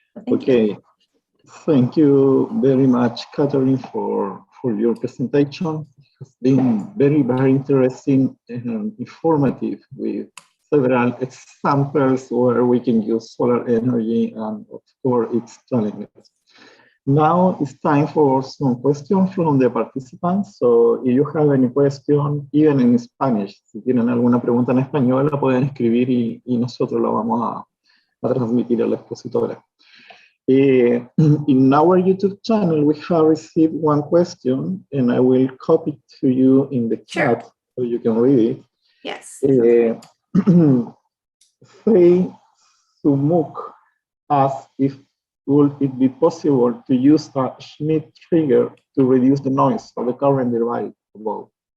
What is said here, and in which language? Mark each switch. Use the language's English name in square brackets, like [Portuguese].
[English] Okay, thank you very much, Katherine, for your presentation. It's been very, very interesting and informative with several examples where we can use solar energy and of course its challenges. Now it's time for some questions from the participants. So if you have any question, even in Spanish, [Spanish] si tienen alguna pregunta en español, la pueden escribir y nosotros la vamos a transmitir a la expositora. [English] In our YouTube channel, we have received one question, and I will copy it to you in the chat so you can read it. Yes. Say Sumuk asks if would it be possible to use a Schmidt trigger to reduce the noise of the current derived above?